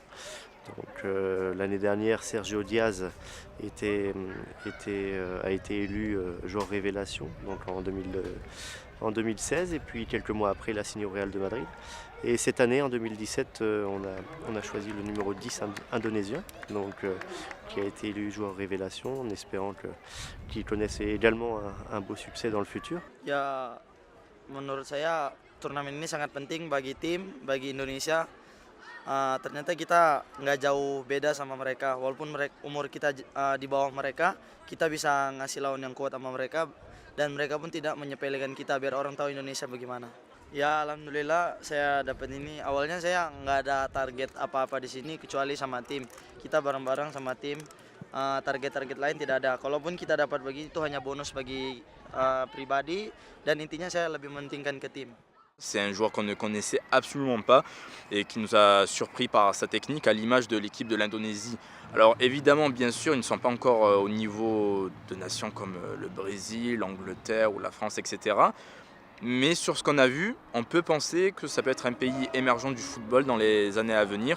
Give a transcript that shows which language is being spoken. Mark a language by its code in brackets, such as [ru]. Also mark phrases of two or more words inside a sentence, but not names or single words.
[fr] Donc, l'année dernière, Sergio Diaz a été élu joueur révélation donc en 2016, et puis quelques mois après, il a signé au Real de Madrid. Et cette année, en 2017, on a choisi le numéro 10 indonésien, donc, qui a été élu joueur révélation, en espérant qu'il connaisse également un beau succès dans le futur. [id] Ya, menurut saya turnamen ini sangat penting bagi tim, bagi Indonesia. Ternyata kita nggak jauh beda sama mereka, walaupun umur kita di bawah mereka, kita bisa ngasih lawan yang kuat sama mereka, dan mereka pun tidak menyepelekan kita biar orang tahu Indonesia bagaimana. Ya alhamdulillah saya dapat ini. Awalnya saya nggak ada target apa-apa di sini kecuali sama tim. Kita bareng-bareng sama tim. Target-target lain tidak ada. Kalaupun kita dapat begini itu hanya bonus bagi pribadi, dan intinya saya lebih mementingkan ke tim. [fr] C'est un joueur qu'on ne connaissait absolument pas et qui nous a surpris par sa technique à l'image de l'équipe de l'Indonésie. Alors évidemment, bien sûr, ils ne sont pas encore au niveau de nations comme le Brésil, l'Angleterre ou la France, etc. Mais sur ce qu'on a vu, on peut penser que ça peut être un pays émergent du football dans les années à venir.